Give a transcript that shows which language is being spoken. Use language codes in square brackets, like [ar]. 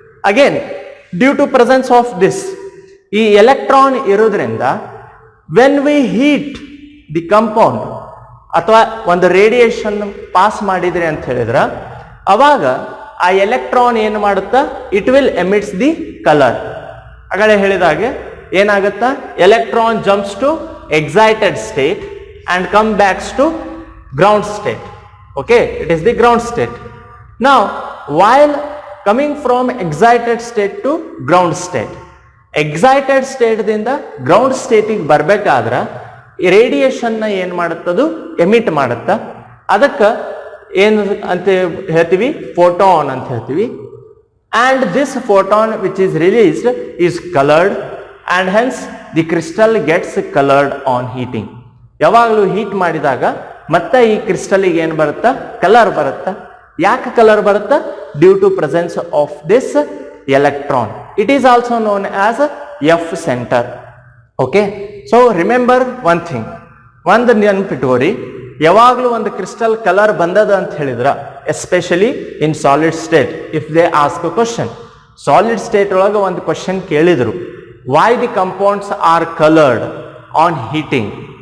[en] again due to presence of this, [kn] ಈ electron ಇರೋದ್ರಿಂದ [en] when we heat the compound [kn] ಅಥವಾ ಒಂದು ರೇಡಿಯೇಷನ್ ಪಾಸ್ ಮಾಡಿದ್ರಿ ಅಂತ ಹೇಳಿದ್ರೆ ಅವಾಗ ಆ ಎಲೆಕ್ಟ್ರಾನ್ ಏನು ಮಾಡುತ್ತಾ [en] It will emits the colour. [kn] ಆಗಲೇ ಹೇಳಿದಾಗೆ ಏನಾಗುತ್ತಾ [en] Electron jumps to excited state and come backs to ground state. Okay, it is the ground state. Now while coming from excited state to ground state, excited state ದಿಂದ ground state [kn] ಗೆ ಬರಬೇಕಾದ್ರೆ radiation ನ ಏನು ಮಾಡುತ್ತದು emit ಮಾಡುತ್ತ. ಅದಕ್ಕೆ ಏನು ಅಂತ ಹೇಳ್ತೀವಿ ಫೋಟಾನ್ ಅಂತ ಹೇಳ್ತೀವಿ. [en] and this photon which is released is colored and hence the crystal gets colored on heating. [kn] ಯಾವಾಗಲೂ ಹೀಟ್ ಮಾಡಿದಾಗ ಮತ್ತೆ ಈ ಕ್ರಿಸ್ಟಲ್ಗೆ ಏನು ಬರುತ್ತಾ ಕಲರ್ ಬರುತ್ತಾ. ಯಾಕೆ ಕಲರ್ ಬರುತ್ತಾ? [en] Due to presence of this electron. It is also known as F centre. Okay, so remember one thing, [kn] ಒಂದು ನೆನಪಿಟ್ಕೋರಿ, ಯಾವಾಗಲೂ ಒಂದು ಕ್ರಿಸ್ಟಲ್ ಕಲರ್ ಬಂದದ ಅಂತ ಹೇಳಿದ್ರ [en] especially in solid state, if they ask a question, [kn] solid state ಒಳಗೆ ಒಂದು question ಕೇಳಿದ್ರು, [en] Why the compounds are coloured on heating?